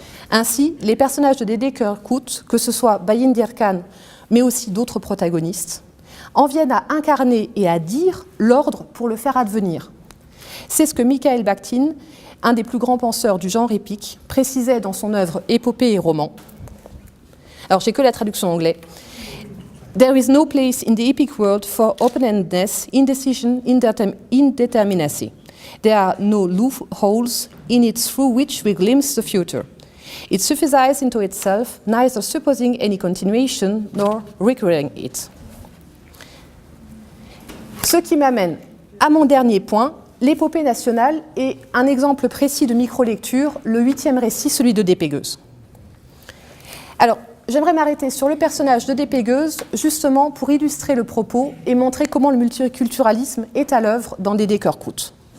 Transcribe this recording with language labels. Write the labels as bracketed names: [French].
[French] Ainsi, les personnages de Dédé Körkut, que ce soit Bayındır Khan, mais aussi d'autres protagonistes, en viennent à incarner et à dire l'ordre pour le faire advenir. C'est ce que Mikhail Bakhtin, un des plus grands penseurs du genre épique, précisait dans son œuvre Épopée et roman. Alors, j'ai que la traduction en anglais. [English] There is no place in the epic world for open-endedness, indecision, indeterminacy. There are no loopholes in it through which we glimpse the future. It suffices into itself, neither supposing any continuation nor requiring it. [French] Ce qui m'amène à mon dernier point, l'épopée nationale est un exemple précis de micro-lecture, le 8e récit, celui de Dépégueuse. Alors, j'aimerais m'arrêter sur le personnage de Dépégueuse, justement pour illustrer le propos et montrer comment le multiculturalisme est à l'œuvre dans Dédé Körkut.